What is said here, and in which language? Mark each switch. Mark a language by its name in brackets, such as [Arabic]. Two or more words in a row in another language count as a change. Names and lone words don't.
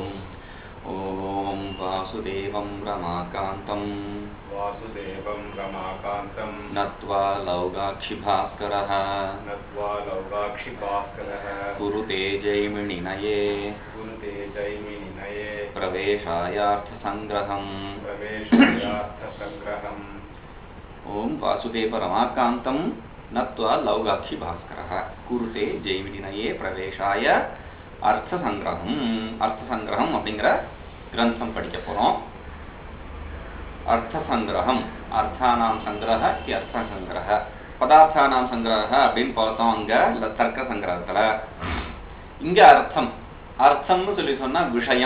[Sanskrit] ॐ वासुदेवं रमाकान्तं नत्वा लौगाक्षिभास्करः कुरुते जैमिनिनये प्रवेशायार्थसङ्ग्रहम्। ॐ वासुदेव रमाकान्तं नत्वा लौगाक्षिभास्करः कुरुते जैमिनिनये प्रवेशाय அர்த்தசங்கிரகம். [Tamil] அர்த்தசங்கிரகம் அப்படிங்கிற கிரந்தம் படிக்க போறோம். [Sanskrit] अर्थसङ्ग्रहम् अर्थानाम् सङ्ग्रह अर्थ सङ्ग्रह पदार्थानाम् सङ्ग्रह [Tamil] அப்படின்னு பார்த்தோம் அங்க தர்க்க சங்கிரகத்துல. இங்க அர்த்தம் அர்த்தம்னு சொல்லி சொன்னா விஷயம்.